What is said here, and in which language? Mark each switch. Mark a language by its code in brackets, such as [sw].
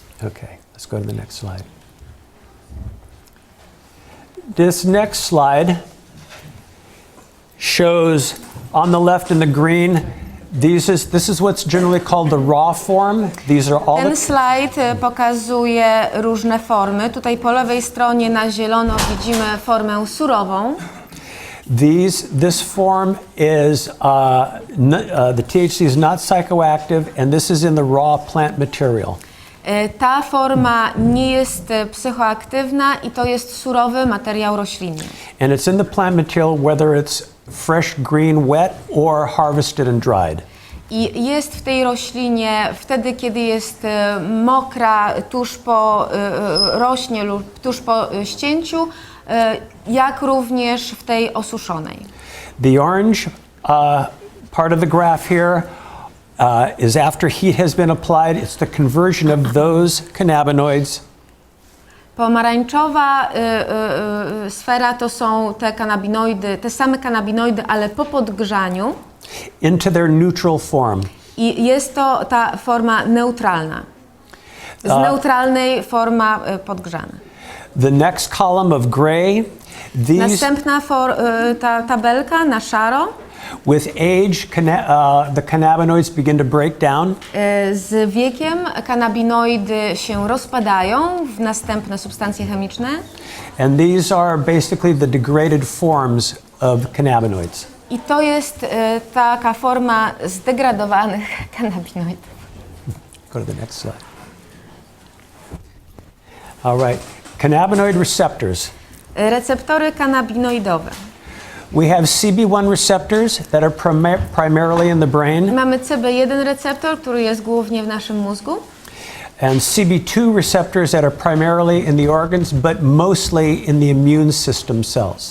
[en] Okay, let's go to the next slide. This next slide shows on the left in the green, this is what's generally called the raw form. These are all [pl] Ten [en] the, [pl] slajd pokazuje różne formy. Tutaj po lewej stronie na zielono widzimy formę surową. [en] this form is, the THC is not psychoactive, and this is in the raw plant material. [pl] Ta forma nie jest psychoaktywna i to jest surowy materiał roślinny. [en] And it's in the plant material whether it's fresh, green, wet, or harvested and dried. [pl] I jest w tej roślinie wtedy, kiedy jest mokra, tuż po rośnie lub tuż po ścięciu, jak również w tej osuszonej. [en] The orange part of the graph here is after heat has been applied. It's the conversion of those cannabinoids [pl] Pomarańczowa sfera to są te kanabinoidy, te same kanabinoidy, ale po podgrzaniu. [en] into their neutral form. [pl] I jest to ta forma neutralna. Z neutralnej forma podgrzana. [en] The next column of gray, these [pl] Następna ta tabelka na szaro. [en] with age, the cannabinoids begin to break down. [pl] Z wiekiem kanabinoidy się rozpadają w następne substancje chemiczne. [en] And these are basically the degraded forms of cannabinoids. [pl] I to jest taka forma zdegradowanych kanabinoidów. [en] Go to the next slide. All right, cannabinoid receptors. [pl] Receptory kanabinoidowe. [en] We have CB1 receptors that are primarily in the brain, [pl] Mamy CB1 receptor, który jest głównie w naszym mózgu. [en] and CB2 receptors that are primarily in the organs, but mostly in the immune system cells.